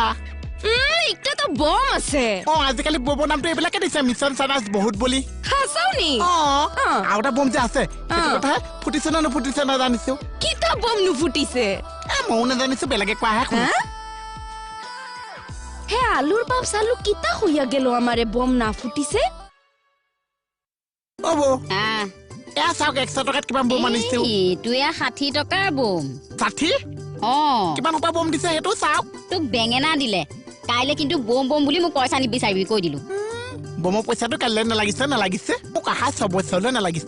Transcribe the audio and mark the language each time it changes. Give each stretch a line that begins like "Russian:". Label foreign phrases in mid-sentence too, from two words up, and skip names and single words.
Assamese: একটা তো বম আছে আজিকালি বম নামটো এইবিলাকে দিছে মিছন চাইনাছ বহুত বুলি হাসাওনি আৰু এটা বম যে আছে সেইটো কথা ফুটিছে না নুফুটিছে নাজানিছো কিতা বম নুফুটিছে ময়ো নাজানিছো বেলেগে কোৱাহে শুনিছো
Sylheti: হে আলুর বাপ সালু কিতা হইয়া গেল আমারে বম না ফুটিছে
Assamese: অব এয়া চাওক 100 টকাত কিমান বম আনিছো তুই 60 টকাৰ বম 60 কিমান উপায় বম দিছে সেইটো চাওক তোক বেঙেনা দিলে কাইলে কিন্তু বম বম বুলি মোক পইচা নিবিচাৰিবি কৈ দিলো বমৰ পইচাটো কাইলৈ নালাগিছে মোক আহা 6 বছৰলৈ নালাগিছে